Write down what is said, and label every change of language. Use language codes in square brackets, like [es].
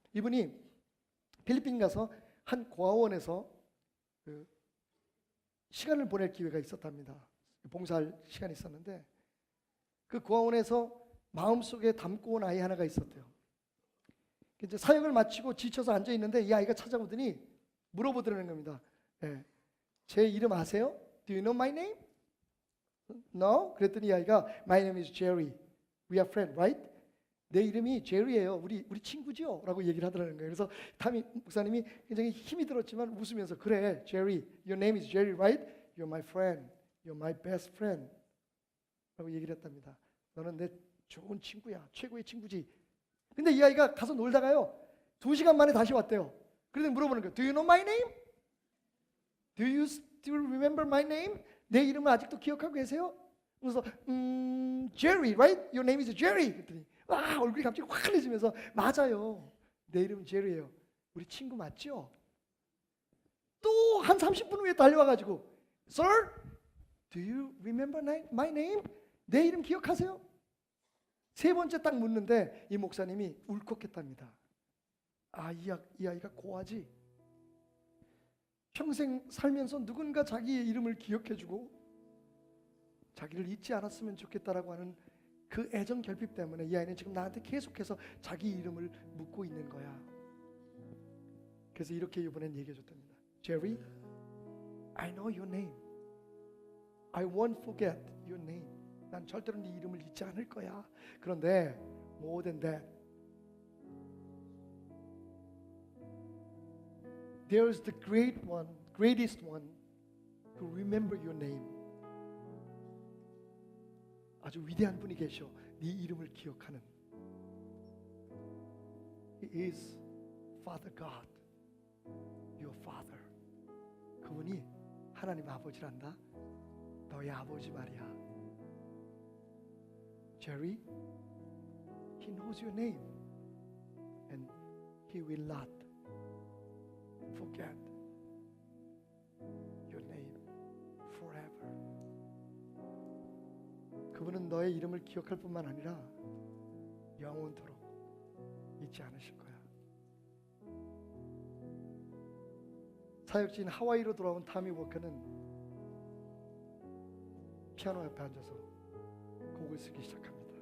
[ko] 이분이 필리핀 가서 한 고아원에서 그 시간을 보낼 기회가 있었답니다. 봉사할 시간이 있었는데 그 고아원에서 마음속에 담고 온 아이 하나가 있었대요. 이제 사역을 마치고 지쳐서 앉아 있는데 이 아이가 찾아오더니 물어보더라는 겁니다. 제 이름 아세요? [en] Do you know my name? No? [ko] 그랬더니 이 아이가 [en] My name is Jerry. We are friends, right? [ko] 내 이름이 제리예요. 우리 친구지요? 라고 얘기를 하더라는 거예요. 그래서 타미 목사님이 굉장히 힘이 들었지만 웃으면서 그래, [en] Jerry, your name is Jerry, right? You're my friend. You're my best friend. [ko] 라고 얘기를 했답니다. 너는 내 좋은 친구야. 최고의 친구지. 근데 이 아이가 가서 놀다가요. 2시간 만에 다시 왔대요. [en] 그래서 물어보는 거예요. Do you know my name? Do you still remember my name? [ko] 내 이름을 아직도 기억하고 계세요? [en] 그래서 Jerry, right? Your name is Jerry. [ko] 그랬더니 얼굴이 갑자기 환해지면서 맞아요. 내 이름은 제리예요. 우리 친구 맞죠? 또 한 30분 후에 달려와가지고 [en] Sir, do you remember my name? [ko] 내 이름 기억하세요? 세 번째 딱 묻는데 이 목사님이 울컥했답니다. 이 아이가 고아지. 평생 살면서 누군가 자기의 이름을 기억해주고 자기를 잊지 않았으면 좋겠다라고 하는 그 애정 결핍 때문에 이 아이는 지금 나한테 계속해서 자기 이름을 묻고 있는 거야. 그래서 이렇게 이번엔 얘기해 줬답니다. [en] Jerry, I know your name. I won't forget your name. [ko] 난 절대로 네 이름을 잊지 않을 거야. 그런데 [en] more than that, there is the greatest one who remember your name. [ko] 아주 위대한 분이 계셔. 네 이름을 기억하는. [en] He is Father God, your Father. [ko] 그분이 하나님 아버지란다. 너의 아버지 말이야. [en] Jerry, He knows your name, and He will not forget your name forever. [ko] 그분은 너의 이름을 기억할 뿐만 아니라 영원토록 잊지 않으실 거야. 사역지인 하와이로 돌아온 타미 워커는 피아노 옆에 앉아서 곡을 쓰기 시작합니다.